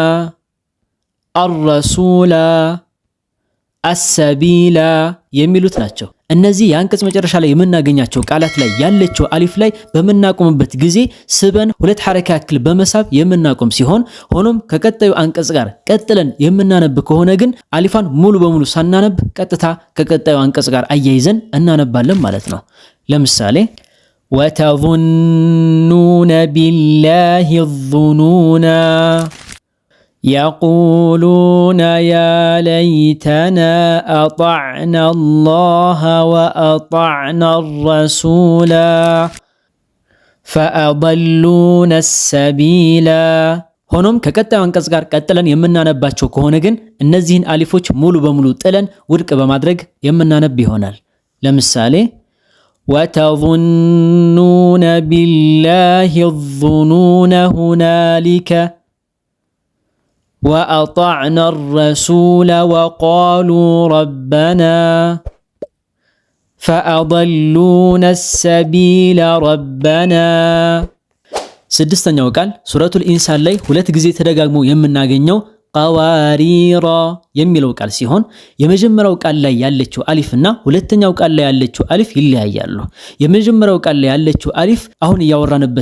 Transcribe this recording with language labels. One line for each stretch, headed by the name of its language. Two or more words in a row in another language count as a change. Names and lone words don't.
Arabic: الرسولا، السبيلا
Amharic: የሚሉት ናቸው። እነዚህ የአንቀጽ መጨረሻ ላይ የምናገኛቸው ቃላት ላይ ያለችው አሊፍ ላይ በምናቆምበት ጊዜ ስበን ሁለት ሐረካ ያክል በመሳብ የምናቆም ሲሆን ሆኖም ከቀጣዩ አንቀጽ ጋር ቀጥለን የምናነብ ከሆነ ግን አሊፋን ሙሉ በሙሉ ሳናነብ ቀጥታ ከቀጣዩ አንቀጽ ጋር አያይዘን እናነባለን ማለት ነው። ለምሳሌ
Arabic: وتظنون بالله الظنونا يقولون يا ليتنا أطعنا الله وأطعنا الرسولا فأضلونا السبيلا
Amharic: ሆኖም ከቀጣዩ አንቀጽ ጋር ቀጥለን የምናነባቸው ከሆነ ግን እነዚህን አሊፎች ሙሉ በሙሉ ጥለን ውድቅ በማድረግ የምናነብ ይሆናል። ለምሳሌ
Arabic: وتظنون بالله الظنون هنالك وأطعنا الرسول وقالوا ربنا فأضلونا السبيل ربنا
Amharic: ስድስተኛው ቃል ሱረቱል ኢንሳን ላይ ሁለት ጊዜ ተደጋግሞ የምናገኘው ቀዋሪራ የሚለው ቃል ሲሆን የመጀመሪያው ቃል ላይ ያለችው አሊፍና ሁለተኛው ቃል ላይ ያለችው አሊፍ ይለያያሉ። የመጀመሪያው ቃል ላይ ያለችው አሊፍ አሁን እያወራንበት